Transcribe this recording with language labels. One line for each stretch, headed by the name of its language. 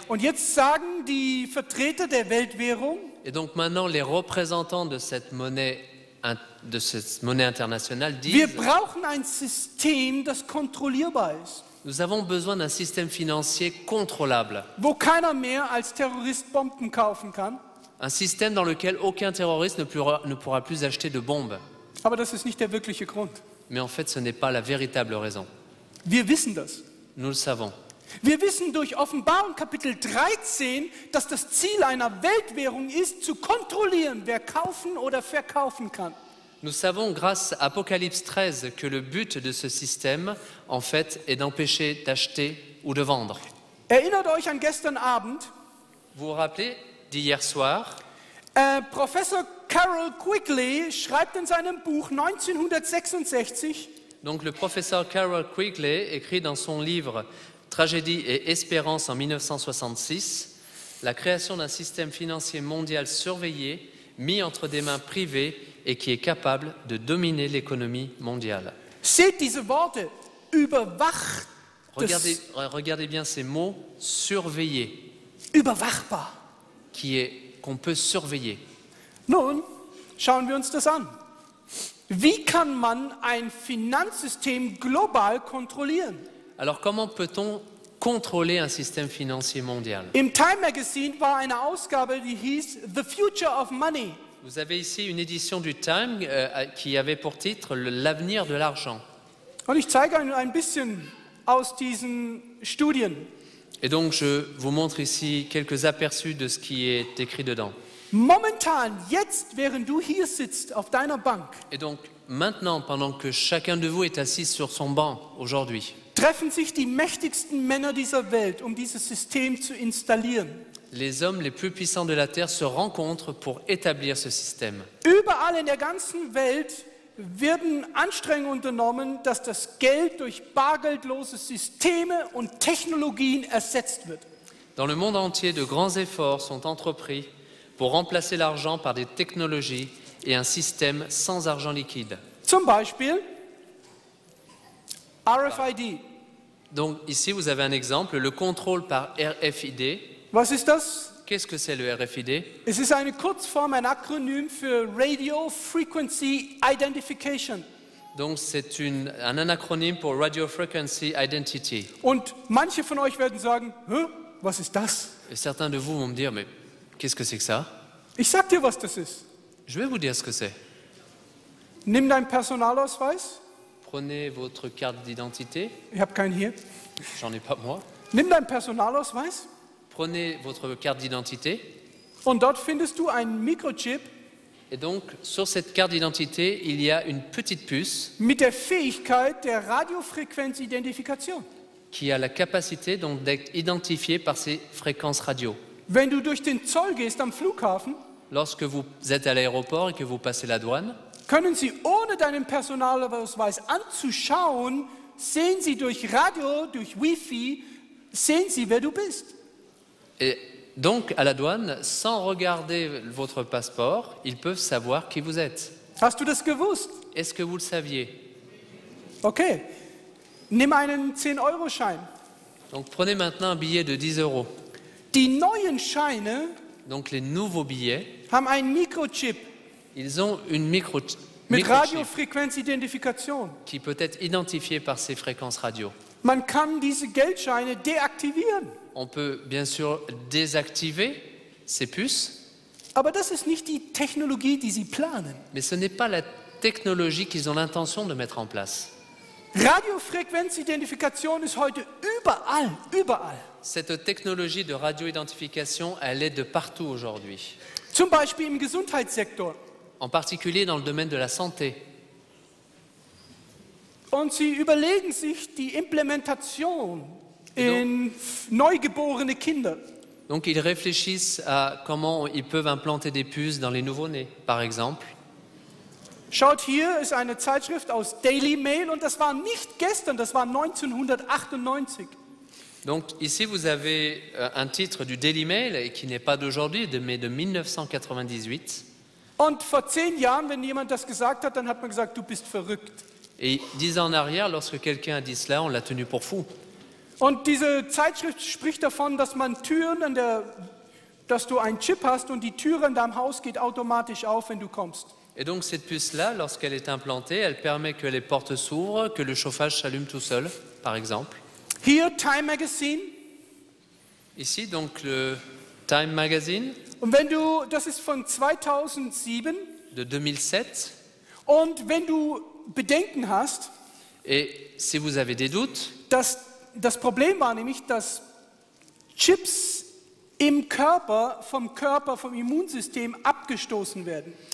German: Und jetzt sagen die Vertreter der Weltwährung,
French: Et donc maintenant, les représentants de cette monnaie internationale
German: wir
French: disent
German: brauchen ein System, das kontrollierbar ist.
French: nous avons besoin d'un système financier contrôlable.
German: Wo keiner mehr als Terrorist Bomben kaufen kann.
French: Un système dans lequel aucun terroriste ne pourra plus acheter de bombes.
German: Aber das ist nicht der wirkliche Grund.
French: Mais en fait, ce n'est pas la véritable raison.
German: Wir wissen das.
French: Nous le savons.
German: Wir wissen durch Offenbarung Kapitel 13, dass das Ziel einer Weltwährung ist, zu kontrollieren, wer kaufen oder verkaufen kann.
French: Nous savons, grâce à Apocalypse 13, que le but de ce système, en fait, est d'empêcher d'acheter ou de vendre.
German: Erinnert euch an gestern Abend,
French: Vous vous rappelez d'hier soir,
German: Professor Carroll Quigley schreibt in seinem Buch 1966,
French: donc le professeur Carroll Quigley écrit dans son livre Tragédie et espérance en 1966, la création d'un système financier mondial surveillé, mis entre des mains privées et qui est capable de dominer l'économie mondiale.
German: seht diese Worte, überwacht,
French: Regardez bien ces mots, surveiller,
German: überwachbar.
French: qu'on peut surveiller.
German: Nun, schauen wir uns das an. Wie kann man ein Finanzsystem global kontrollieren?
French: Alors comment peut-on contrôler un système financier mondial?
German: Im Time Magazine war eine Ausgabe, die hieß The Future of Money.
French: Vous avez ici une édition du Time qui avait pour titre L'avenir de l'argent.
German: Und ich zeige ein bisschen aus diesen Studien.
French: Et donc, je vous montre ici quelques aperçus de ce qui est écrit dedans.
German: Momentan, jetzt, während du hier sitzt auf deiner Bank,
French: Et donc, maintenant, pendant que chacun de vous est assis sur son banc aujourd'hui,
German: treffen sich die mächtigsten Männer dieser Welt, um dieses System zu installieren.
French: les hommes les plus puissants de la terre se rencontrent pour établir ce système.
German: Überall in der ganzen Welt werden Anstrengungen unternommen, dass das Geld durch bargeldlose Systeme und Technologien ersetzt wird.
French: Dans le monde entier, de grands efforts sont entrepris pour remplacer l'argent par des technologies et un système sans argent liquide.
German: Zum Beispiel RFID.
French: Donc ici, vous avez un exemple, le contrôle par RFID.
German: Was ist das?
French: Qu'est-ce que c'est le RFID?
German: Es ist eine Kurzform, ein Akronym für Radio Frequency Identification.
French: Donc c'est un anacronyme pour Radio Frequency Identity.
German: Und manche von euch werden sagen, hä, was ist das?
French: Et certains de vous vont me dire, mais qu'est-ce que c'est que ça?
German: Ich sag dir, was das ist.
French: Je vais vous dire ce que c'est.
German: Nimm deinen Personalausweis.
French: Prenez votre carte d'identité.
German: Ich habe keinen hier.
French: J'en ai pas moi.
German: Nimm deinen Personalausweis
French: Prenez votre carte d'identité.
German: und dort findest du einen Mikrochip
French: Et donc, sur cette carte d'identité, il y a une petite puce
German: mit der Fähigkeit der Radiofrequenzidentifikation.
French: qui a la capacité donc d'être identifiée par ces fréquences radio.
German: Wenn du durch den Zoll gehst am Flughafen,
French: Lorsque vous êtes à l'aéroport et que vous passez la douane,
German: können sie ohne deinen Personalausweis anzuschauen, sehen sie durch Radio, durch Wi-Fi, sehen sie, wer du bist.
French: et donc à la douane, sans regarder votre passeport, ils peuvent savoir qui vous êtes.
German: Hast du das gewusst?
French: Est-ce que vous le saviez?
German: Okay. Nimm einen 10-Euro-Schein.
French: Donc prenez maintenant un billet de 10 €.
German: Die neuen Scheine
French: Donc les nouveaux billets,
German: haben einen Mikrochip
French: ils ont une
German: mit
French: microchip
German: Radiofrequenzidentifikation.
French: qui peut être identifiée par ces fréquences radio.
German: Man kann diese Geldscheine deaktivieren.
French: On peut bien sûr désactiver ces puces,
German: Aber das ist nicht die Technologie, die sie planen.
French: mais ce n'est pas la technologie qu'ils ont l'intention de mettre en place.
German: Radiofrequenzidentifikation ist heute überall, überall.
French: Cette technologie de radio-identification, elle est de partout aujourd'hui,
German: Zum Beispiel im Gesundheitssektor.
French: en particulier dans le domaine de la santé.
German: Und sie überlegen sich die Implementation in neugeborene Kinder.
French: Donc ils réfléchissent à comment ils peuvent implanter des puces dans les nouveau-nés, par exemple.
German: Schaut, hier ist eine Zeitschrift aus Daily Mail und das war nicht gestern, das war 1998.
French: Donc ici vous avez un titre du Daily Mail et qui n'est pas d'aujourd'hui, mais de 1998.
German: Und vor 10 Jahren, wenn jemand das gesagt hat, dann hat man gesagt, du bist verrückt.
French: Et 10 ans en arrière, lorsque quelqu'un a dit cela, on l'a tenu pour fou.
German: Und diese Zeitschrift spricht davon, dass man Türen dass du einen Chip hast und die Türe in deinem Haus geht automatisch auf, wenn du kommst.
French: Et donc cette puce-là, lorsqu'elle est implantée, elle permet que les portes s'ouvrent, que le chauffage s'allume tout seul, par exemple.
German: Hier Time Magazine.
French: Ici, donc le Time Magazine
German: Und wenn du, das ist von 2007.
French: de 2007.
German: Und wenn du Bedenken hast,
French: Et si vous avez des doutes,
German: dass das Problem war nämlich, dass Chips im Körper, vom Immunsystem abgestoßen werden.